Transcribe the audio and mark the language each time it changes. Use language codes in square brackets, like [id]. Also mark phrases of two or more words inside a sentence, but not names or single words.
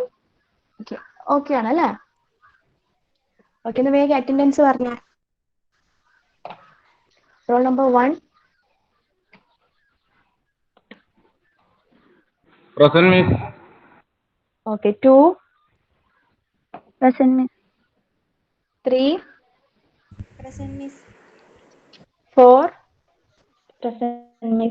[ml] ഓക്കെ ആണല്ലേ? ഓക്കെ, ഒന്ന് വേഗം അറ്റൻഡൻസ് പറഞ്ഞേ. [en] roll number [ml] 1. [en] Present, miss. Okay. 2. Present, miss. 3. Present, miss. 4. Present, miss.